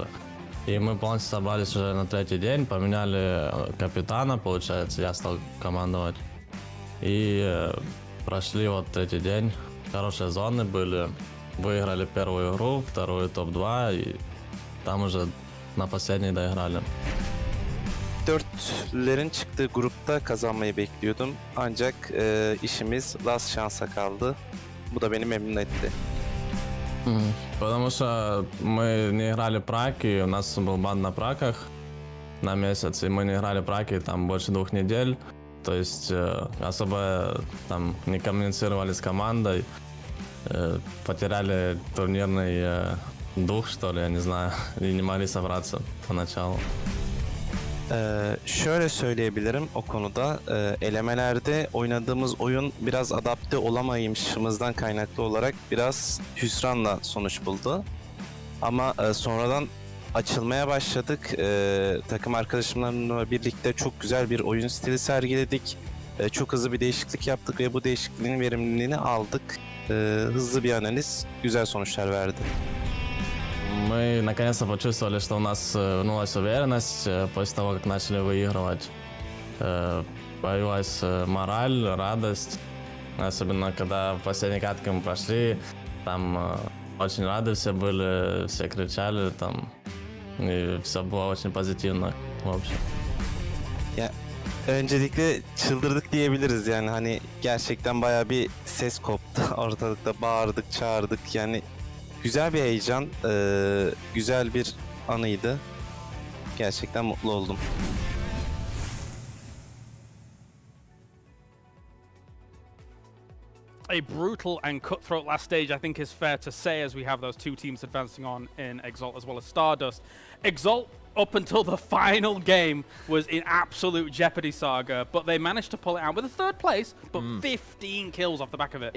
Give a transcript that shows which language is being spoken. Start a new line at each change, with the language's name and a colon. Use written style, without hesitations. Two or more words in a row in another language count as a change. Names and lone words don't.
Russian: И мы полностью собрались уже на третий день, поменяли капитана, получается, я стал командовать. И прошли вот третий день. Хорошие зоны были, выиграли первую игру, вторую топ-2 и там уже на последней доиграли.
Turkish: Dörtlerin çıktığı grupta kazanmayı bekliyordum. Ancak işimiz last şansa kaldı. Bu da beni memnun etti.
Russian: Потому что мы не играли праки, у нас был бан на праках на месяц, и мы не играли праки там больше 2 недель. То есть особо там не коммуницировали с командой, потеряли турнирный дух, что ли, я не знаю, и не могли собраться поначалу.
Turkish: Şöyle söyleyebilirim o konuda. Elemelerde oynadığımız oyun biraz adapte olamayışımızdan kaynaklı olarak biraz hüsranla sonuç buldu. Ama sonradan açılmaya başladık. Takım arkadaşlarımla birlikte çok güzel bir oyun stili sergiledik. Çok hızlı bir değişiklik yaptık ve bu değişikliğin verimliliğini aldık. Hızlı bir analiz güzel sonuçlar verdi.
Russian: Мы наконец-то почувствовали, что у нас вернулась уверенность после того, как начали выигрывать. Появилась мораль, радость. Особенно, когда в последней катке мы прошли, там очень рады все были, все кричали, там, и все было очень позитивно, в общем.
Turkish: Ya, öncelikle çıldırdık diyebiliriz yani hani gerçekten bayağı bir ses koptu ortalıkta, bağırdık, çağırdık yani güzel bir heyecan, güzel bir anıydı. Gerçekten mutlu oldum.
English: A brutal and cutthroat last stage, I think, is fair to say, as we have those 2 teams advancing on in Exalt as well as Stardust. Exalt, up until the final game, was in absolute jeopardy, Saga, but they managed to pull it out with a 3rd place, but 15 kills off the back of it.